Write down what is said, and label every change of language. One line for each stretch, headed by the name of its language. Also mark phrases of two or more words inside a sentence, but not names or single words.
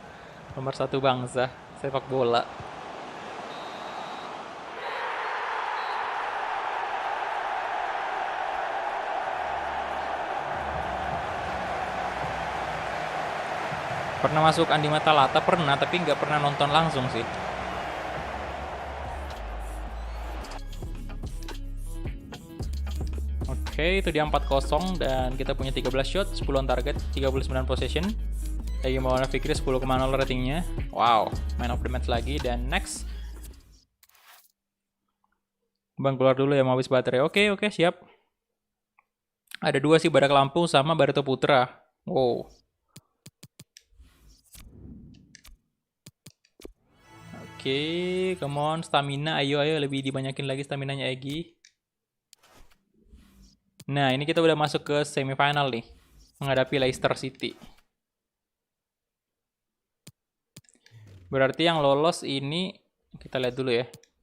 Indonesian: Pemersatu bangsa sepak bola. Pernah masuk Andi Matalata, pernah, tapi nggak pernah nonton langsung sih. Oke, itu dia 4-0 dan kita punya 13 shot, 10
English: on target,
Indonesian: 39 possession. Egy Maulana Fikri 10,0 ratingnya.
English: Wow, man of the match lagi.
Indonesian: Dan next, Bang keluar dulu ya, mau habis baterai. Oke, siap. Ada dua sih, Badak Lampung sama Barito Putra. Wow. Oke,
English: come on, stamina.
Indonesian: Ayo, lebih dibanyakin lagi staminanya Egy. Nah, ini kita udah masuk ke semifinal nih, menghadapi Leicester City. Berarti yang lolos ini, kita lihat dulu ya.